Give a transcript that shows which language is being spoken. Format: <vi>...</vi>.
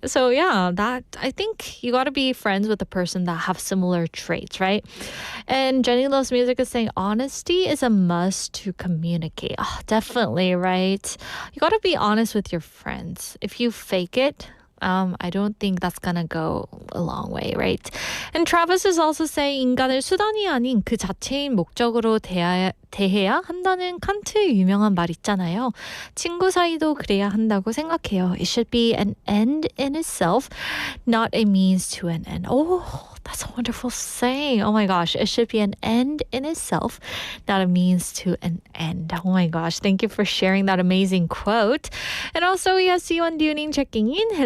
<en>So yeah, that I think you got to be friends with a person that have similar traits, right? And Jenny Loves Music is saying honesty is a must to communicate. Definitely, right? You got to be honest with your friends. If you fake it, I don't think that's gonna go a long way, right? And Travis is also saying</en> <ko>인간을 수단이 아닌 그 자체인 목적으로 대해야 한다는 칸트 유명한 말 있잖아요. 친구 사이도 그래야 한다고 생각해요.</ko> <en>It should be an end in itself, not a means to an end. Oh, that's a wonderful saying. Oh my gosh, it should be an end in itself, not a means to an end. Oh my gosh, thank you for sharing that amazing quote. And also we have Siwon Duning checking in.</en>